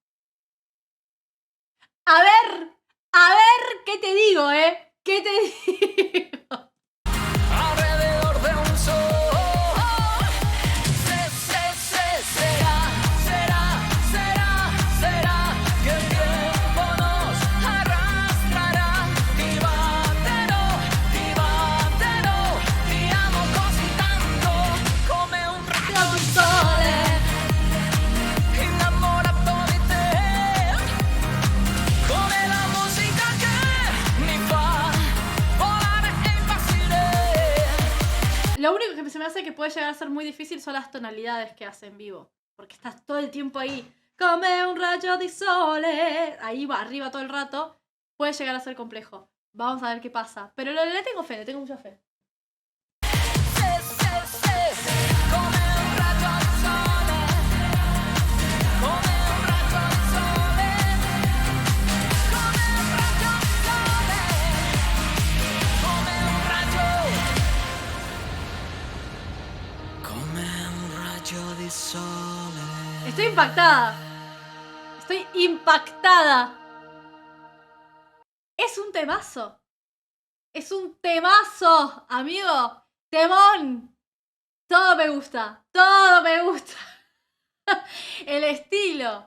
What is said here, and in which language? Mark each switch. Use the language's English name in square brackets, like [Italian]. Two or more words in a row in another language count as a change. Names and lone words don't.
[Spanish] A ver, ¿qué te digo, eh? ¿Qué te digo? Alrededor de un sol, será que el tiempo nos arrastrará. [Italian] Ti batterò, ti amo così tanto, come un raggio di sole, innamorato di te, come la musica che mi fa volare e impazzire. [Spanish] Lo único que se me hace que puede llegar a ser muy difícil son las tonalidades que hace en vivo. Porque estás todo el tiempo ahí. [Italian] Come un rayo di sole. [Spanish] Ahí va arriba todo el rato. Puede llegar a ser complejo. Vamos a ver qué pasa. Pero le tengo fe, le tengo mucha fe. [Italian] Come un raggio di sole, come un raggio di sole, come un raggio di sole, come un raggio di sole. [Spanish] Estoy impactada. Estoy impactada. Es un temazo. Es un temazo, amigo. Temón. Todo me gusta. Todo me gusta. El estilo.